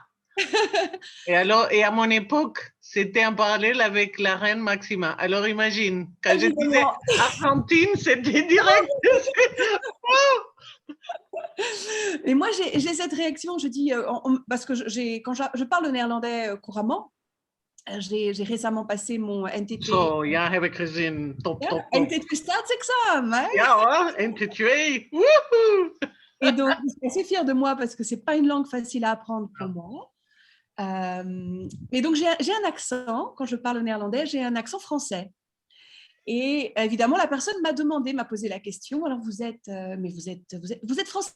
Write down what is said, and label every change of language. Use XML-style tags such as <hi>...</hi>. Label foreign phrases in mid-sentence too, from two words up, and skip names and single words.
<fr>Et alors, et à mon époque, c'était en parallèle avec la reine Maxima. Alors imagine, quand je disais Évidemment. Argentine, c'était direct. Et moi, j'ai cette réaction, je dis, parce que quand je parle le néerlandais couramment, j'ai récemment passé mon NTT.</fr> <nl>Zo, ja, heb ik gezien. Top, Ja, top, top. NTT staatsexamen. Hè? Ja hoor, NT2. Woehoe!</nl> <fr>Et donc, je suis assez fière de moi parce que ce n'est pas une langue facile à apprendre pour moi. Et donc, j'ai un accent, quand je parle néerlandais, j'ai un accent français. Et évidemment, la personne m'a posé la question, alors mais vous êtes français?</fr>